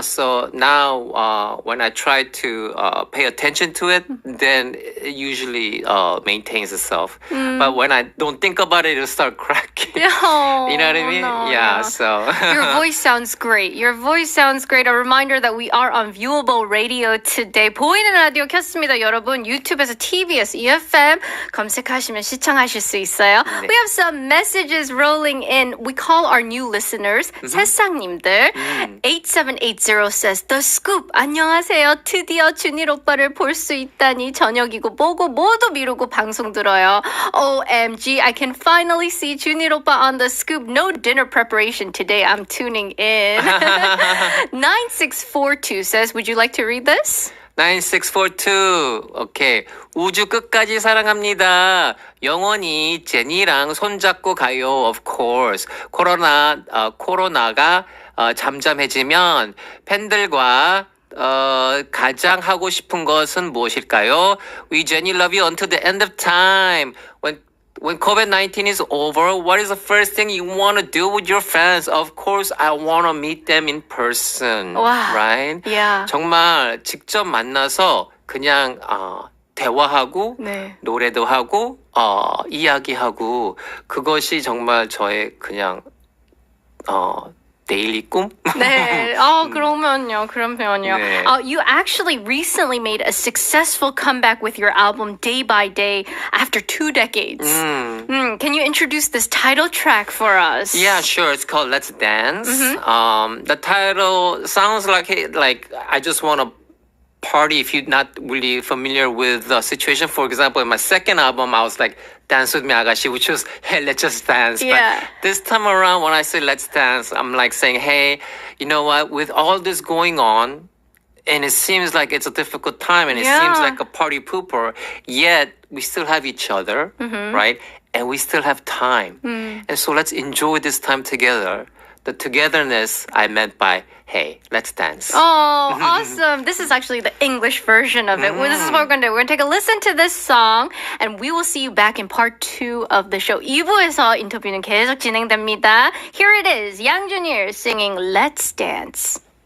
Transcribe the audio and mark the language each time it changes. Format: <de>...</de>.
<en>So now when I try to pay attention to it, then it usually maintains itself. But when I don't think about it, it'll start cracking. Oh, You know what I mean? no, Yeah, no. so. Your voice sounds great. Your voice sounds great. A reminder that we are on viewable radio today.</en> <ko>보이는 라디오 켰습니다, 여러분. 유튜브에서 TBS EFM 검색하시면 시청하실 수 있어요. 네.</ko> <en>We have some messages rolling in. We call our new listeners,</en> <ko>새싹님들.</ko> <en>8780 says, The Scoop,</en> <ko>안녕하세요. 드디어 준일 오빠를 볼 수 있다니 저녁이고 뭐고 모두 미루고 방송 들어요.</ko> <en>OMG, I can finally see 준일 오빠 on The Scoop. No dinner preparation today. I'm tuning in. 9642 says, would you like to read this?</en> <ko>9642. 오케이. 우주 끝까지 사랑합니다. 영원히 제니랑 손잡고 가요.</ko> <en>Of course.</en> <ko>코로나가 잠잠해지면 팬들과 가장 하고 싶은 것은 무엇일까요?</ko> <en>We Jenny love you until the end of time. When COVID-19 is over, what is the first thing you want to do with your fans? Of course, I want to meet them in person. Wow. Right? Yeah.</en> <ko>정말 직접 만나서 그냥 대화하고 네. 노래도 하고 이야기하고 그것이 정말 저의 그냥 데일리 꿈? 네. 그러면요. 네.</ko> <en>You actually recently made a successful comeback with your album Day by Day after 2 decades. Can you introduce this title track for us? Yeah, sure. It's called Let's Dance. The title sounds like I just want to party if you're not really familiar with the situation. For example, in my second album, I was like, Dance with me, Agashi, which was, hey, let's just dance. Yeah. But this time around, when I say let's dance, I'm like saying, hey, you know what? With all this going on, and it seems like it's a difficult time, and it seems like a party pooper, yet we still have each other, right? And we still have time. And so let's enjoy this time together. The togetherness I meant by, hey, let's dance. Oh, awesome. This is actually the English version of it. Well, this is what we're going to do. We're going to take a listen to this song, and we will see you back in part 2 of the show.</en> <ko>2부에서 인터뷰는 계속 진행됩니다.</ko> <en>Here it is, 양준일 singing Let's Dance.</en>